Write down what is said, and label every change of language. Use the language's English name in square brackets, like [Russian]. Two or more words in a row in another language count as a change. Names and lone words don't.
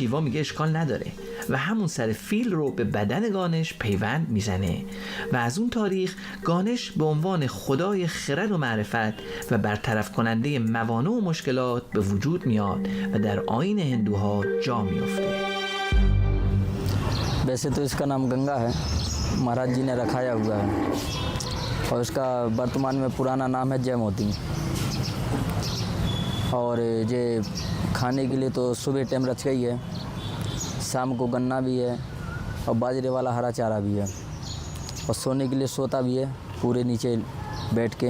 [Persian] شیوا میگه اشکال نداره و همون سر فیل رو به بدن گانش پیوند میزنه و از اون تاریخ گانش به عنوان خدای خرد و معرفت و برطرف کننده موانع و مشکلات به وجود میاد و در آیین هندوها جا میفته. [Hindi] वैसे तो इसका नाम गंगा है, महाराज जी ने रखाया हुआ है और इसका वर्तमान में पुराना नाम है जयमोती। और ये खाने के लिए तो सुबह टाइम रच गई है, शाम को गन्ना भी है और बाजरे वाला हरा चारा भी है और सोने के लिए सोता भी है पूरे नीचे बैठ के।